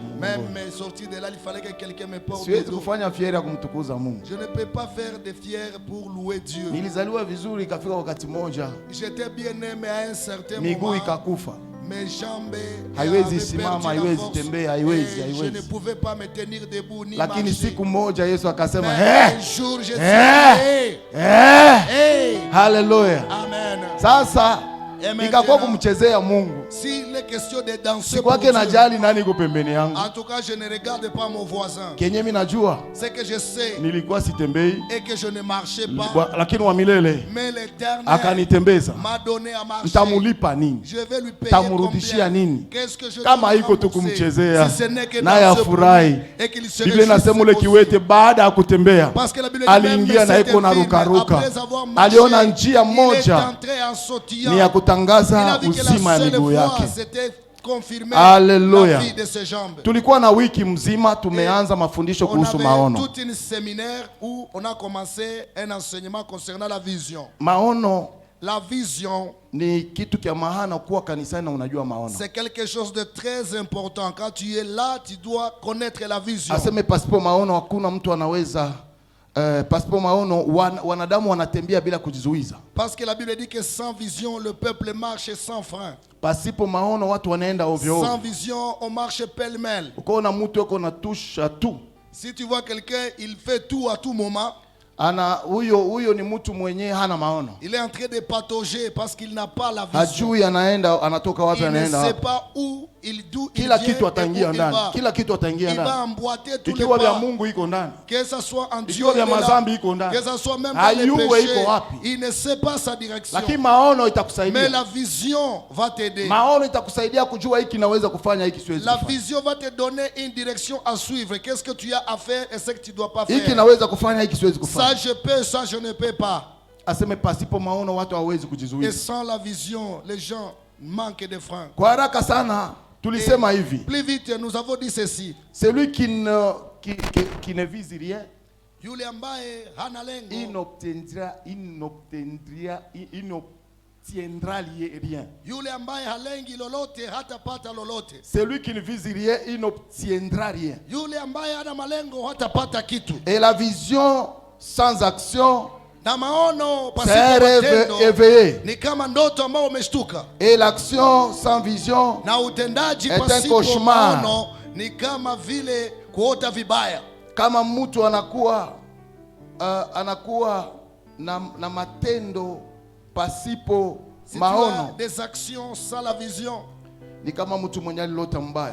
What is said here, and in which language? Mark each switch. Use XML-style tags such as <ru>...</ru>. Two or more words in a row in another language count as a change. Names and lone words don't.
<fr>Même sortir de là, il fallait que quelqu'un me porte le dos. Je ne peux pas faire de fier pour louer Dieu. J'étais bien aimé à un certain moment. Mes jambes avaient perdu la force. Je ne pouvais pas me tenir debout ni marcher. Mais un jour, je dis Hallelujah. Amen.</fr> <sw>Sasa ikakuwa kumchezea Mungu.</sw> <fr>Si les questions de danser pour Dieu,</fr> <sw>nani iko pembeni yangu.</sw> <fr>En tout cas, je ne regarde pas mon voisin.</fr> <sw>Kenye mimi najua.</sw> <fr>C'est que je sais.</fr> <sw>Nilikuwa sitembei.</sw> <fr>Et que je ne marchais pas.</fr> <sw>Lakini wa milele.</sw> <fr>Mais l'Éternel</fr> <sw>akanitembeza.</sw> <fr>M'a donné à marcher.</fr> <sw>Nitamulipa nini?</sw> <fr>Je vais lui payer</fr> <sw>Tamurudishia nini?</sw> <fr>Qu'est-ce que je</fr> <sw>kama iko tu kumchezea.</sw> <fr>Si ce n'est que</fr> <sw>naye afurahi. Biblia inasema ule kiwete baada ya kutembea aliingia na iko na rukaruka. Aliona njia moja ni ya kutangaza uzima ya miguu yake. Haleluya. Tulikuwa na wiki mzima tumeanza mafundisho kuhusu maono.</sw> <fr>Toute une séminaire où on a commencé un enseignement concernant la vision.</fr> <sw>Maono,</sw> <fr>la vision</fr> <sw>ni kitu kia maana kuwa kanisani na unajua maono.</sw> <fr>C'est quelque chose de très important. Quand tu es là, tu dois connaître la vision.</fr> <sw>Aseme pasipo maono hakuna mtu anaweza pasipo maono wanadamu wanatembea bila kujizuiza.</sw> <fr>Parce que la Bible dit que sans vision le peuple marche sans frein.</fr> <sw>Pasipo maono watu wanaenda ovyo ovyo.</sw> <fr>Sans vision on marche pêle-mêle.</fr> <sw>Ukoona mtu yuko na tusha tu.</sw> <fr>Si tu vois quelqu'un, il fait tout à tout moment.</fr> <sw>Huyo ni mtu mwenye hana maono.</sw> <fr>Il est en train de patauger parce qu'il n'a pas la vision.</fr> <sw>Hajui anaenda anatoka wapi anaenda.</sw> <fr>Il ne sait pas où</fr> <sw>kila kitu ataingia ndani. Kila kitu ataingia ndani.</sw> <fr>Il va emboîter tous les pas.</fr> <sw>Ikiwa vya</sw> <fr>pas.</fr> <sw>Mungu iko ndani.</sw> <fr>Que ça soit en Dieu.</fr> <sw>Ikiwa vya mazambi iko ndani.</sw> <fr>Que ça soit même dans les péchés. Il ne sait pas sa direction.</fr> <sw>Lakini maono itakusaidia.</sw> <fr>Mais la vision va t'aider.</fr> <sw>Maono itakusaidia kujua hiki naweza kufanya hiki siwezi kufanya.</sw> <fr>La vision va te donner une direction à suivre. Qu'est-ce que tu as à faire et ce que tu dois pas faire.</fr> <sw>Hiki naweza kufanya hiki siwezi kufanya.</sw> <fr>Ça je peux, ça je ne peux pas.</fr> <sw>Aseme pasipo maono watu hawezi kujizuia.</sw> <fr>Et sans la vision, les gens manquent de frein.</fr> <sw>Kwa haraka sana tulisema hivi.</sw> <fr>Plus vite nous avons dit ceci. Celui qui ne vise rien,</fr> <sw>yule ambaye hana lengo,</sw> <fr>inobtiendra rien.</fr> <sw>Yule ambaye halengi lolote hatapata lolote.</sw> <fr>Celui qui ne vise rien, il n'obtiendra rien.</fr> <sw>Yule ambaye hana malengo hatapata kitu.</sw> <fr>Et la vision sans action,</fr> <sw>na maono pasipo matendo ni kama ndoto ambao umeshtuka.</sw> <fr>Et l'action sans vision,</fr> <sw>na utendaji pasipo maono ni kama vile kuota vibaya. Kama mtu anakuwa na matendo pasipo maono,</sw> <fr>des actions sans la vision,</fr> <sw>ni kama mtu mwenye alilota mbaya.</sw>